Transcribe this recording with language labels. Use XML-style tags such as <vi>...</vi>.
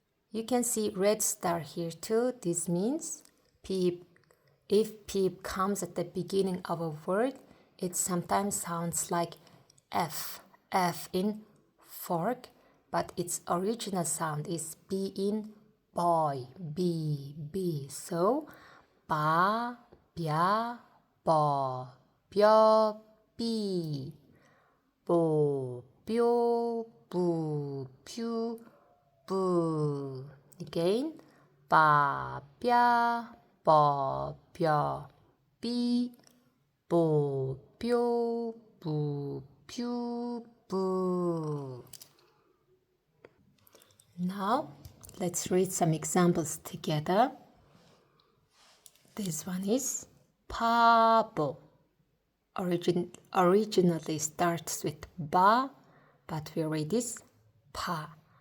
<en>You can see red star here too. This means peep. If peep comes at the beginning of a word, it sometimes sounds like F, F in fork, but its original sound is B in boy, B, B.</en> <ko>So, 바, 벼, 버, 벼, 비, 보, 뾰, 부, 퓨, 부. Again, 바, 벼, 버, 벼, 비, 보, 뾰, 부, 퓨, 부.</ko> <en>Now, let's read some examples together. This one is 바보. Originally starts with ba, but we read this pa.</en>